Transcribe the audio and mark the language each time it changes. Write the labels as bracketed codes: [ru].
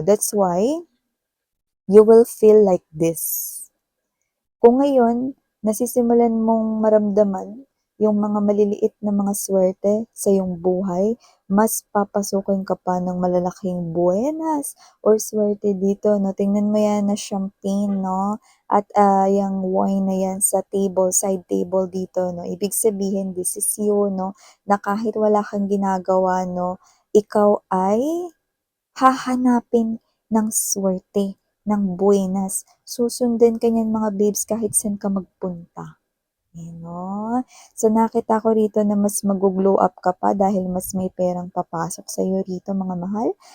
[en] That's why you will feel like this. [tl] Kung ngayon, nasisimulan mong maramdaman yung mga maliliit na mga swerte sa iyong buhay, mas papasukin ka pa ng malalaking buenas or swerte dito, no? Tingnan mo yan na champagne, no? At yung wine na yan sa table, side table dito, no? Ibig sabihin, [en] this is you, [tl] no? Na kahit wala kang ginagawa, no? Ikaw ay hahanapin ng swerte, ng buenas. Susundan ka niyan mga babes kahit saan ka magpunta. Ayan, no? So, nakita ko rito na mas mag-glow up ka pa dahil mas may perang papasok sa iyo rito, mga mahal.